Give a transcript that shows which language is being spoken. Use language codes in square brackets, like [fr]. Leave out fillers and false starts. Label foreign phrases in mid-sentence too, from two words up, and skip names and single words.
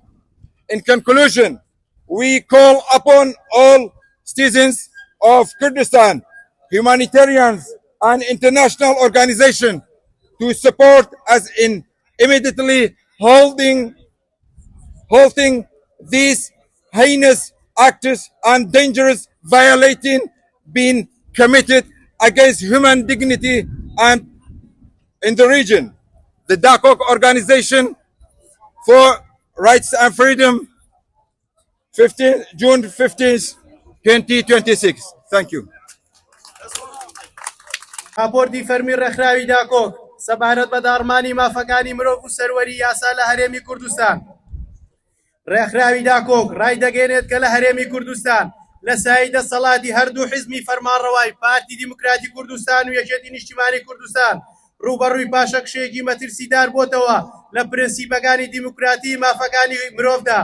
[en] In conclusion, we call upon all citizens of Kurdistan, humanitarians, and international organizations to support us in immediately halting these heinous acts and dangerous violating being committed against human dignity and in the region. The DACOG Organization for Rights and Freedom, June 15th, 2026. Thank you. [ckb] راپۆرتی فەرمی ڕێکخراوی داکۆک سەبارەت بە داڕمانی مافەکانی مرۆڤ و سەروەری یاسا لە هەرێمی کوردستان. ڕێکخراوی داکۆک ڕایدەگەێنێت کە لە هەرێمی کوردستان لە سایەی دەسەڵاتی هەردوو حیزمی فەرمانڕەوای پارتی دیموکراتی کوردستان و یەکێتی نیشتیمانی کوردستان ڕوبەڕووی پاشەکشەیەکی مەترسیدار بۆتەوە لە پرینسیپەکانی دیموکراتی مافەکانی مرۆڤدا.